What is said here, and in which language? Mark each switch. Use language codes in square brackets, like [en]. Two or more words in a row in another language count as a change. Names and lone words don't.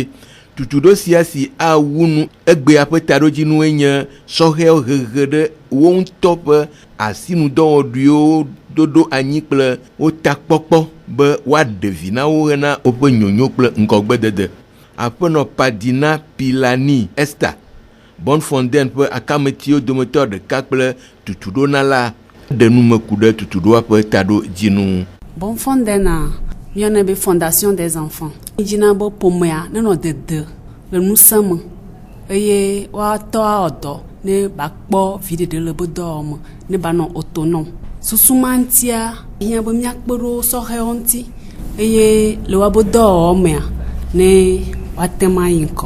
[ee] Tutuɖo sia si awunu egbea ƒe taɖodzinue nye sɔhɛwo hehe ɖe wo ŋutɔ ƒe asinudɔwɔɖuiwo doɖo anyi kple wo takpɔkpɔ be woaɖe vi na wo hena woƒe nyonyo kple ŋgɔgbedede. Aƒenɔ Padina Pilani Esther, Bonfonden ƒe akametiwo dometɔ ɖeka kple tutuɖonala ɖe nume ku ɖe tutuɖoa ƒe taɖodzinu. Bonfonden mione be [fr] Fondation des enfants. [ee] Dzina be ƒomea nenɔ dede le nusẽ me eye woatɔ awɔdɔ ne bakpɔ viɖeɖe le be dɔwɔme ne banɔ autonome. Susuma ŋutia hiã be miakpe ɖo sɔhɛwo ŋuti eye le woabe dɔwɔwɔmea ne woate ma yi ŋkɔ.